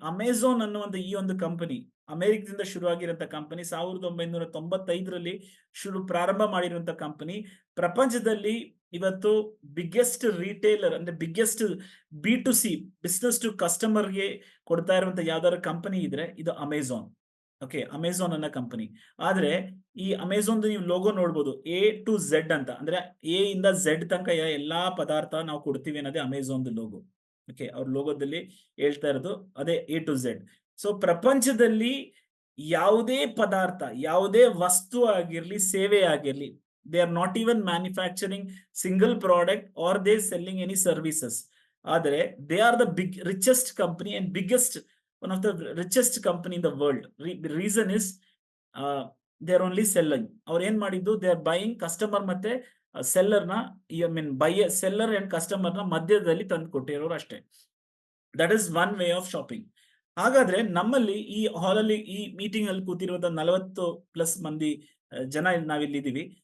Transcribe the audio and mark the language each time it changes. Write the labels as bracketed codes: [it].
[kn] Amazon ಅನ್ನುವಂತ ಈ ಒಂದು ಕಂಪನಿ ಅಮೆರಿಕದಿಂದ ಶುರುವಾಗಿರುವಂತ ಕಂಪನಿ, 1995ರಲ್ಲಿ ಪ್ರಾರಂಭ ಮಾಡಿರುವಂತ ಕಂಪನಿ, ಪ್ರಪಂಚದಲ್ಲಿ ಇವತ್ತು ಬಿಗ್ಗೆಸ್ಟ್ ರಿಟೇಲರ್ ಅಂದ್ರೆ ಬಿಗ್ಗೆಸ್ಟ್ B2C ಬಿಸ್ನೆಸ್ ಟು ಕಸ್ಟಮರ್ಗೆ ಕೊಡ್ತಾ ಇರುವಂತ ಯಾವ್ದಾದ್ರು ಕಂಪನಿ ಇದ್ರೆ ಇದು ಅಮೆಝಾನ್. ಓಕೆ, ಅಮೆಝಾನ್ ಅನ್ನೋ ಕಂಪನಿ. ಆದ್ರೆ ಈ ಅಮೆಝಾನ್ ನೀವು ಲೋಗೋ ನೋಡ್ಬೋದು, A to Z ಅಂತ. ಅಂದ್ರೆ A ಇಂದ Z ತನಕ ಎಲ್ಲಾ ಪದಾರ್ಥ ನಾವು ಕೊಡ್ತೀವಿ ಅನ್ನೋದೇ ಅಮೆಝಾನ್ ಲೋಗೋ. ಓಕೆ, ಅವ್ರ ಲೋಗೋದಲ್ಲಿ ಹೇಳ್ತಾ ಇರೋದು ಅದೇ A to Z. ಸೊ ಪ್ರಪಂಚದಲ್ಲಿ ಯಾವುದೇ ಪದಾರ್ಥ, ಯಾವುದೇ ವಸ್ತು ಆಗಿರ್ಲಿ, ಸೇವೆ ಆಗಿರ್ಲಿ, [en] they are not even manufacturing single product or they selling any services. ಆದರೆ they are the richest company and one of the richest company in the world. The reason is they are only selling. [kn] ಅವ್ರು ಏನ್ ಮಾಡಿದ್ದು, [en] they are buying customer [kn] ಮತ್ತೆ seller ನ, seller and customer ನ ಮಧ್ಯದಲ್ಲಿ ತಂದು ಕೊಟ್ಟಿರೋರು ಅಷ್ಟೇ. [en] That is one way of shopping. [kn] ಹಾಗಾದ್ರೆ ನಮ್ಮಲ್ಲಿ ಈ ಹಾಲಲ್ಲಿ ಈ ಮೀಟಿಂಗ್ ಅಲ್ಲಿ ಕೂತಿರುವಂತ 40+ ಮಂದಿ ಜನ ನಾವಿಲ್ಲಿದ್ದೀವಿ.